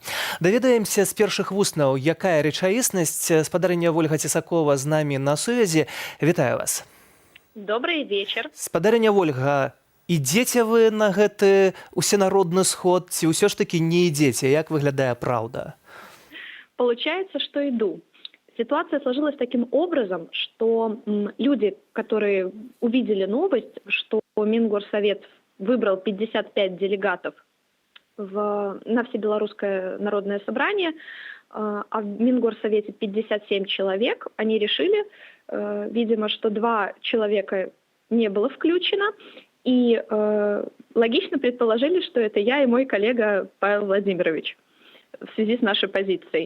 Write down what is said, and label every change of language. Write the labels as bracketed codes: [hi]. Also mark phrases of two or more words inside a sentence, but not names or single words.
[be] Даведаемся з першых вуснаў, якая рэчаіснасць. Спадарня Вольга Цісакова з намі на сувязі. Вітаю вас. [ru] Добрый вечер. [be] Спадарня Вольга, ідзеце вы на гэты усенародны сход, ці ўсё ж такі не ідзеце? Як выглядае праўда? [ru] Получается, что иду. Ситуация сложилась таким образом, что люди, которые увидели новость, что Мингорсовет выбрал 55 делегатов на Всебелорусское народное собрание, а в Мингорсовете 57 человек, они решили, видимо, что 2 человека не было включено, и логично предположили, что это я и мой коллега Павел Владимирович в связи с нашей позицией.